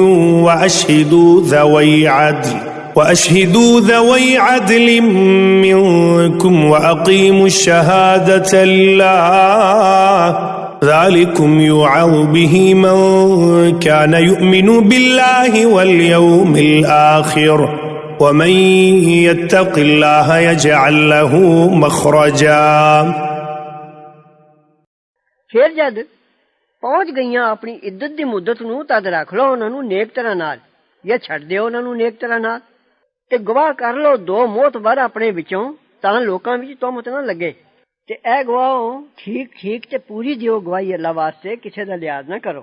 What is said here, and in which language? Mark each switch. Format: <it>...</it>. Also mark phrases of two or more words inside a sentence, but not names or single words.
<ar>وأشهدوا ذوي عدل منكم وأقيموا الشهادة لله ذلكم يوعظ به من كان يؤمن بالله واليوم الآخر ومن يتق الله يجعل له مخرجا।</ar> <pa>فیر جد پہنچ گئیاں اپنی عدت دی مدت نوں تد رکھ لو اوہناں نوں نیک طرح نال یا چھڈ دیو اوہناں نوں نیک طرح نال تے گواہ کر لو دو معتبر اپنے وچوں تاں لوکاں وچ تہمت نہ لگے تے اے گواہ ٹھیک ٹھیک تے پوری دیو گواہی اللہ واسطے کسے دا لحاظ نہ کرو.</pa>